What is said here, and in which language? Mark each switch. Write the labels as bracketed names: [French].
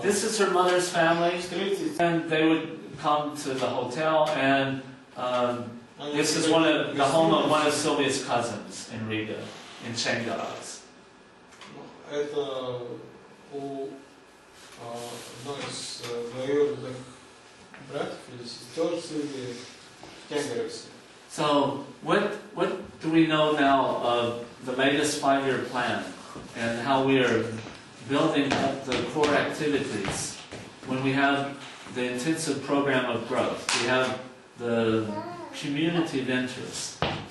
[English] This is her mother's family, [Russian] Встретить. [English] and they would come to the hotel, and this is the home of one of Sylvia's cousins in Riga, in Čengaras. [Russian] Это у одной из двоюродных братьев или сестер Сильвии в Ченгарасе. [English] So what do we know now of the latest 5-year plan and how we are building up the core activities when we have the intensive program of growth? We have the community of interest.